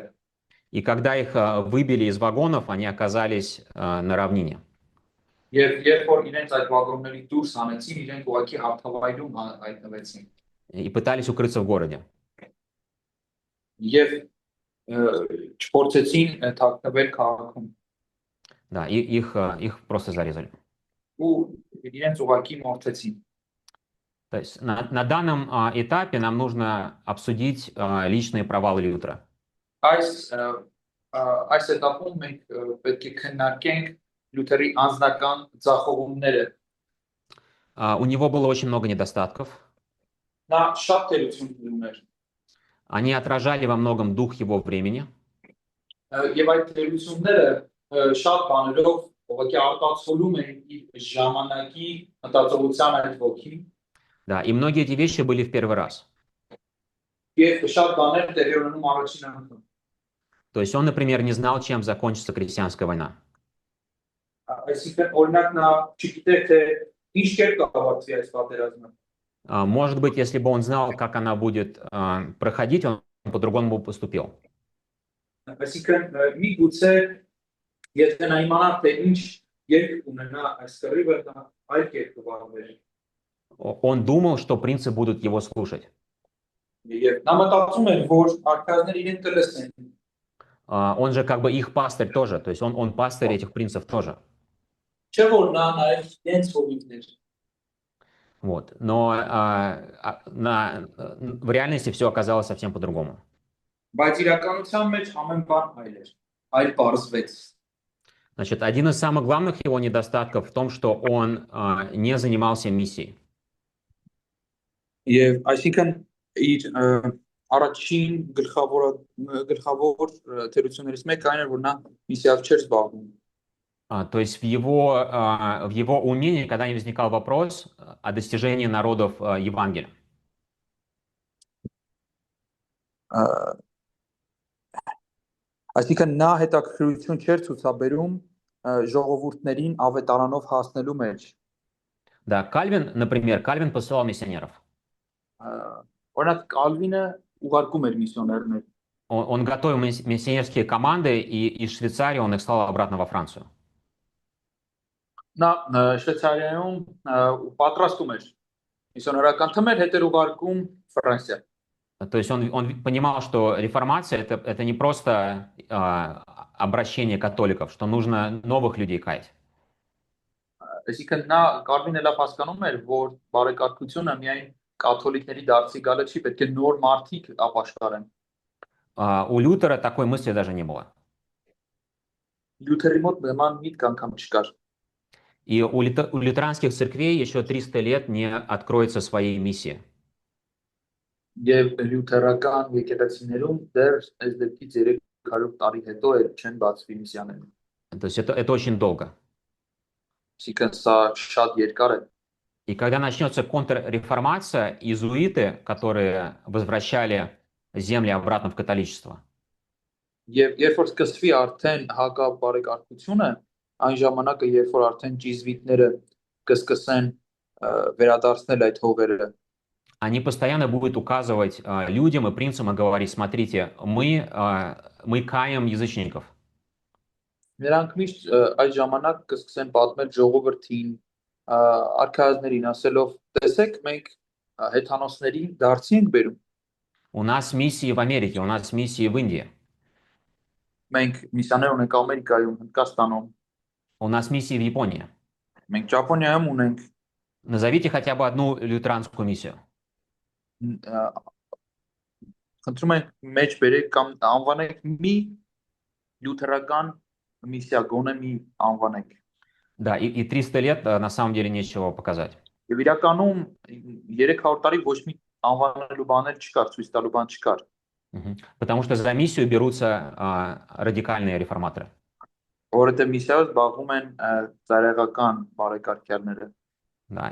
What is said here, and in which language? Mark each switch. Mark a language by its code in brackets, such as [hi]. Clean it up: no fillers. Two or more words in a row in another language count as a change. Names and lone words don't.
[ru] И когда их выбили из вагонов, они оказались на равнине. [hy] Եվ երբ որ իրենց այդ վագոններից դուրս հանեցին, իրենք ուղղակի հարթավայրում հայտնվեցին։ [ru] И пытались укрыться в городе. [hy] Եվ չփորձեցին թաքնվել քաղաքում։ [ru] Да, и их просто зарезали. [hy] Ու իրենց ուղղակի մորթեցին։ [ru] То есть на данном этапе нам нужно обсудить личные провалы Лютера. [hy] Այս этапում մենք պետք է քննարկենք Լյութերի անձնական ձախողումները։ [ru] У него было очень много недостатков. [hy] Նա շատ թերություններ ուներ։ [ru] Они отражали во многом дух его времени. [hy] Եվ այդ թերությունները շատ բաներով ուղղակի արտացոլում են իր ժամանակի մտածողության այդ ոգին։ [ru] Да, и многие эти вещи были в первый раз. [hy] Եվ շատ բաներ տեղի ունենում առաջին անգամ։ [ru] То есть он, например, не знал, чем закончится крестьянская война. [hy] Այսինքն, օրինակ նա չգիտեր, թե ինչ կերպ կավարտվի այս պատերազմը։ [ru] Может быть, если бы он знал, как она будет проходить, он по-другому бы поступил. [hy] Այսինքն, միգուցե եթե նա իմանար, թե ինչ երկ ունենա այս կռիվը, նա այլ կերպ կվարվեր։ [ru] Он думал, что принцы будут его слушать. [hy] Եվ նա մտածում էր, որ արքայազները իրեն կլսեն։ [ru] Он же как бы их пастырь тоже, то есть он пастырь этих принцев тоже. [hy] Չէ՞ որ նա նաև իրենց հովիվներ։ [ru] Вот. Но в реальности все оказалось совсем по-другому. [hy] Բայց իրականության մեջ ամեն բան այլ էր, այլ բարձվեց։ [ru] Значит, один из самых главных его недостатков в том, что он не занимался миссией. [hy] Եվ այսինքն իր առաջին գլխավոր թերություններից մեկը այն էր, որ նա միսիայով չէր զբաղվում։ [ru] То есть в его уме никогда не возникал вопрос о достижении народов Евангелия. [hy] Ա, Այսինքն նա հետաքրքրություն չէր ցուցաբերում ժողովուրդներին ավետարանով հասնելու մեջ։ [ru] Да, Кальвин, например, Кальвин посылал миссионеров. [hy] Ա, Օրինակ Կալվինը ուղարկում էր միսիոներներ։ [ru] Он готовил миссионерские команды, и из Швейцарии он их слал обратно во Францию. [hy] Նա Շվեյցարիայում պատրաստում էր միսիոներական թմեր, հետեր ուղարկում Ֆրանսիա։ [ru] То есть он понимал, что реформация это не просто обращение католиков, что нужно новых людей каять. [hy] Այսինքն նա Կալվինը լավ հասկանում էր, որ բարեկարգությունը միայն կաթոլիկների դարձի գալը չի, պետք է նոր մարդիկ ապաշխարեն։ [ru] У Лютера такой мысли даже не было. [hy] Լյութերի մոտ նման միտք անգամ չկար։ [ru] И у лютеранских церквей еще 300 лет не откроется своей миссии. [hy] Եվ լյութերական եկեղեցիներում դեռ այս դեպքից 300 տարի հետո էլ չեն բացվի միսիաները։ [ru] То есть это очень долго. [hy] Այսինքն սա շատ երկար է։ [ru] И когда начнется контрреформация, иезуиты, которые возвращали земли обратно в католичество, [hy] Եվ երբ որ սկսվի արդեն հակաբարեկարգությունը, այն ժամանակը երբ որ արդեն ջիզվիտները կսկսեն վերադարձնել այդ հողերը, [ru] они постоянно будут указывать людям и принцам и говорить: смотрите, мы каем язычников. [hy] նրանք միշտ այդ ժամանակ կսկսեն պատմել ժողովրդին, արքայազներին, ասելով. Տեսեք, մենք հեթանոսների դարձի ենք բերում։ [ru] У нас миссии в Америке, у нас миссии в Индии, [hy] Մենք միսիաներ ունենք Ամերիկայում, Հնդկաստանում, [ru] у нас миссии в Японии. [hy] մենք Ճապոնիայում ունենք։ [ru] Назовите хотя бы одну лютеранскую миссию. [hy] Խնդրում ենք մեջ բերեք կամ անվանեք մի լյութերական միսիա, գոնե մի անվանեք։ [ru] Да, и 300 лет на самом деле нечего показать. [hy] Եվ իրականում 300 տարի ոչ մի անվանելու բաներ չկար, ցույց տալու բան չկար։ [ru] Потому что за миссию берутся радикальные реформаторы. [hy] Որովհետև միսիայով զբաղվում են ծայրահեղական բարեկարգյալները։ [ru] Да.